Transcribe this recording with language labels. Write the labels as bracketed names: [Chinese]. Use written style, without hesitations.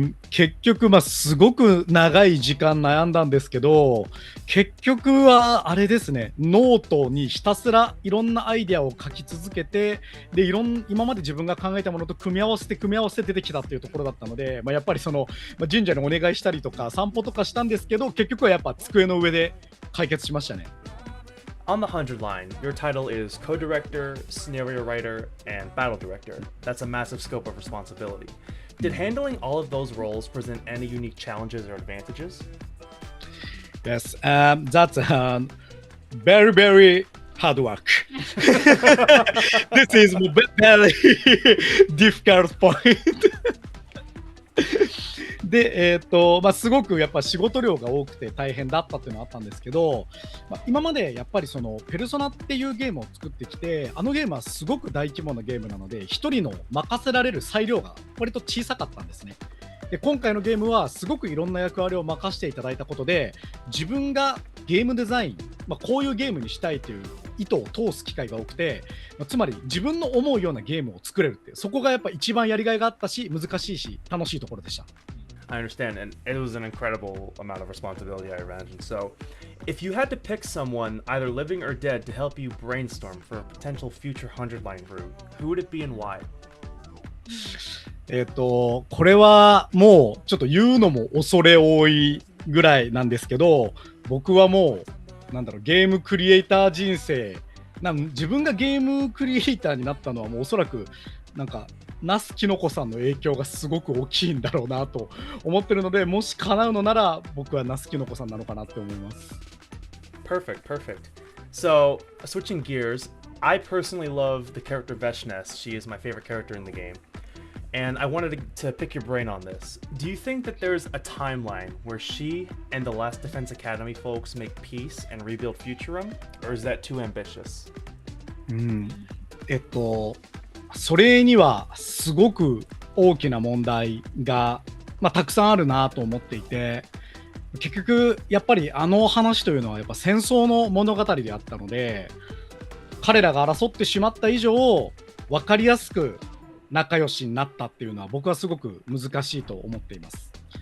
[Japanese] 結局すごく長い時間悩んだんですけど、結局はあれですね、ノートにひたすらいろんなアイデアを書き続けて、で今まで自分が考えたものと組み合わせて出てきたっていうところだったので、やっぱり神社にお願いしたりとか散歩とかしたんですけど、結局はやっぱ机の上で解決しましたね。 [English] On the 100 line, your title is co-director, scenario writer, and battle director. That's a massive scope of responsibility. Did handling all of those roles present any unique challenges or advantages? Yes, that's very, very hard work. This is very difficult point. [Japanese] で、すごくやっぱ仕事量が多くて大変だったっていうのはあったんですけど、今までやっぱりペルソナっていうゲームを作ってきて、あのゲームはすごく大規模なゲームなので、一人の任せられる裁量が割と小さかったんですね。で、今回のゲームはすごくいろんな役割を任せていただいたことで、自分がゲームデザインこういうゲームにしたいという意図を通す機会が多くて、つまり自分の思うようなゲームを作れるって、そこがやっぱ一番やりがいがあったし、難しいし楽しいところでした。 [English] I understand, and it was an incredible amount of responsibility, I imagine. So, if you had to pick someone, either living or dead, to help you brainstorm for a potential future 100-line route, who would it be and why? [Japanese] これはもうちょっと言うのも恐れ多いぐらいなんですけど、僕はもうゲームクリエイター人生、自分がゲームクリエイターになったのはもうおそらく那須きのこさんの影響がすごく大きいんだろうなと思ってるので、もし叶うのなら僕は那須きのこさんなのかなって思います。 [English] Perfect, perfect. So, switching gears, I personally love the character Veshness. She is my favorite character in the game. And I wanted to pick your brain on this. Do you think that there's a timeline where she and the Last Defense Academy folks make peace and rebuild Futurum? Or is that too ambitious? [Japanese] それにはすごく大きな問題が、たくさんあるなと思っていて、結局やっぱりあの話というのはやっぱ戦争の物語であったので、彼らが争ってしまった以上分かりやすく仲良しになったっていうのは僕はすごく難しいと思っています。